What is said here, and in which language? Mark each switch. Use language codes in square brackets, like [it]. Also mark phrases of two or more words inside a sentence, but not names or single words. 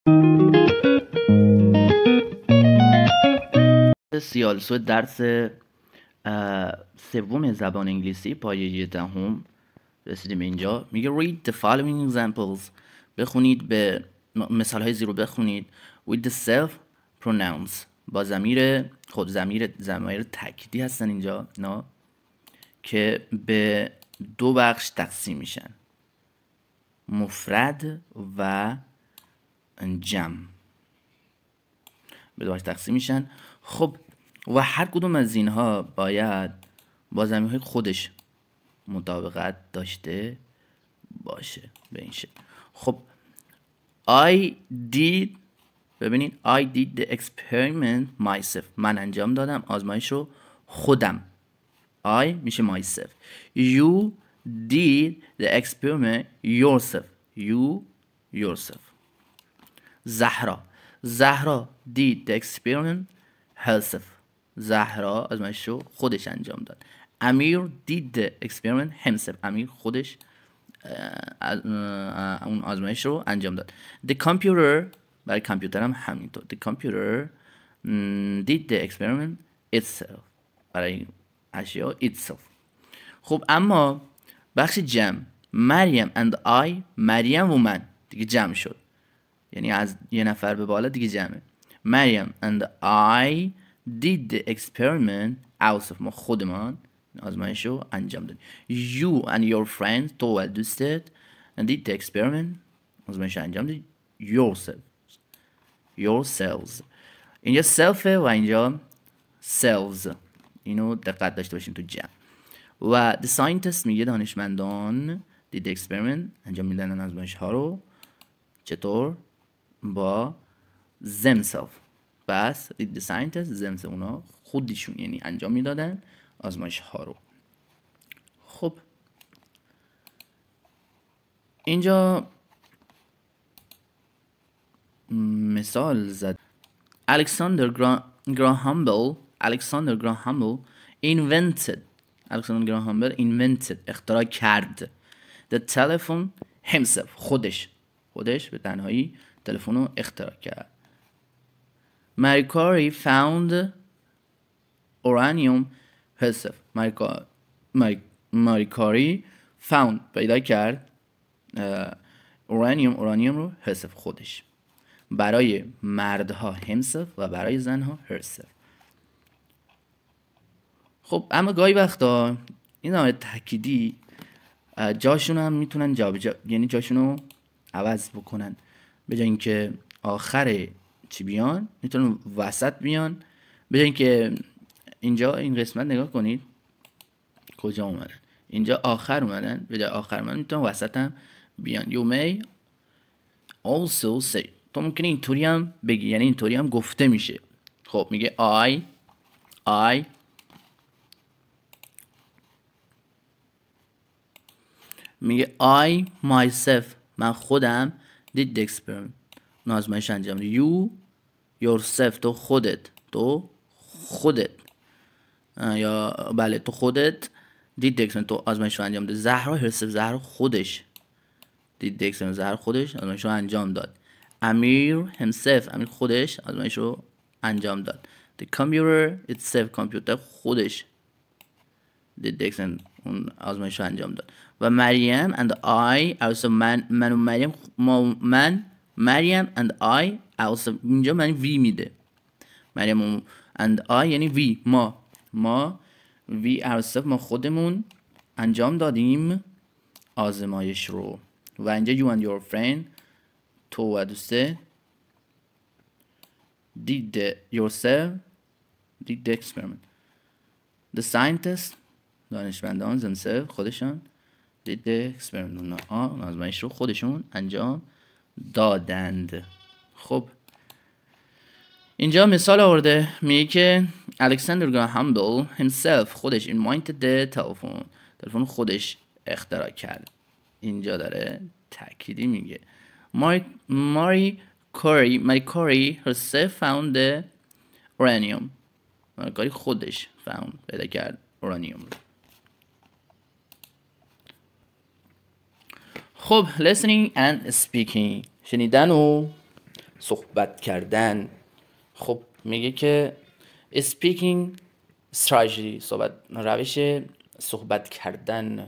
[fa] سیالسو درس سوم زبان انگلیسی پایه 10 رسیدیم اینجا. [en] میگه read the following examples، [fa] بخونید به مثال های زیرو بخونید [en] with the self pronouns، [fa] با ضمیر خود، ضمیر تأکیدی هستن اینجا اینا که به دو بخش تقسیم میشن، مفرد و جمع، به دو بخش تقسیم میشن. خب و هر کدوم از اینها باید با ضمیرهای خودش مطابقت داشته باشه به این شکل. [en] خب I did، ببینید I did the experiment myself، [fa] من انجام دادم آزمایش رو خودم، I میشه myself. [en] You did the experiment yourself، you yourself. زهرا did the experiment herself، [fa] زهرا آزمایش رو خودش انجام داد. [en] امیر did the experiment himself، [fa] امیر خودش اون آزمایش رو انجام داد. [en] The computer، [fa] برای کامپیوتر هم همینطور، [en] the computer did the experiment itself، [fa] برای اشیا itself. خب اما بخش جمع، مریم [en] and I، [fa] مریم و من دیگه جمع شد، یعنی از یه نفر به بالا دیگه جمعه. [en] مریم and I did the experiment ourselves، [fa] ما خودمان آزمایش رو انجام دادیم. [en] You and your friends، [fa] تو و دوستت [en] and did the experiment، [fa] آزمایش رو انجام دادید. yourselves، اینجا self و اینجا selves، اینو دقت داشته باشین تو جمع. [en] و the scientist [fa] میگه دانشمندان [en] did the experiment، [fa] انجام میدن آزمایش ها رو چطور؟ [en] با themselves. بس did the scientists themselves، [fa] اونا خودشون یعنی انجام میدادن آزمایش ها رو. خب اینجا مثال زد. [en] Alexander Graham Bell invented [fa] اختراع کرد [en] the telephone himself، [fa] خودش به تنهایی تلفن رو اختراع کرد. [en] Marie Curie found uranium herself، Marie Curie found [fa] پیدا کرد [en] uranium رو herself، خودش. [fa] برای مردها himself و برای زنها herself. خب اما گاهی وقتا این نوع تأکیدی جاشون هم میتونن یعنی جاشون رو عوض بکنن، به جای اینکه آخر چی بیان میتونن وسط بیان. به جای اینکه اینجا این قسمت نگاه کنید کجا اومدن، اینجا آخر اومدن، به جای آخر اومدن میتونن وسط هم بیان. [en] You may also say، [fa] تو ممکنه اینطوری هم بگی، یعنی اینطوری هم گفته میشه. خب میگه I میگه [en] I myself، [fa] من خودم [en] did the experiment، [fa] آزمایش انجام دادم. [en] You yourself، [fa] تو خودت یا بله تو خودت [en] did the experiment، [fa] تو آزمایش رو انجام داد. [en] زهرا herself، زهرا خودش did the experiment، [fa] زهرا خودش آزمایش رو انجام داد. امیر himself، امیر خودش آزمایش رو انجام داد. [en] The computer itself، [fa] کامپیوتر خودش [en] did the experiment، [fa] اون آزمایش رو انجام داد. [en] و مریم and I also، [fa] من و [en] مریم، مریم and I also، [fa] اینجا من وی میده، مریم [en] and I [fa] یعنی وی، ما [en] we ourselves، [fa] ما خودمون انجام دادیم آزمایش رو. [en] و اینجا you and your friend، [fa] تو و دوسته [en] did the experiment. The scientists، دانشمندان themselves، خودشان did the experiment، [fa] آزمایش رو خودشون انجام دادند. خب اینجا مثال آورده، میگه که الکساندر گراهام بل himself، خودش [en] invented the telephone، [fa] تلفن خودش اختراع کرد. اینجا داره تأکیدی میگه. [en] Marie Curie herself found the uranium، [fa] ماری کاری خودش پیدا کرد اورانیوم رو. خب [en] listening and speaking، [fa] شنیدن و صحبت کردن. خب میگه که [en] speaking strategy، [fa] روش صحبت کردن.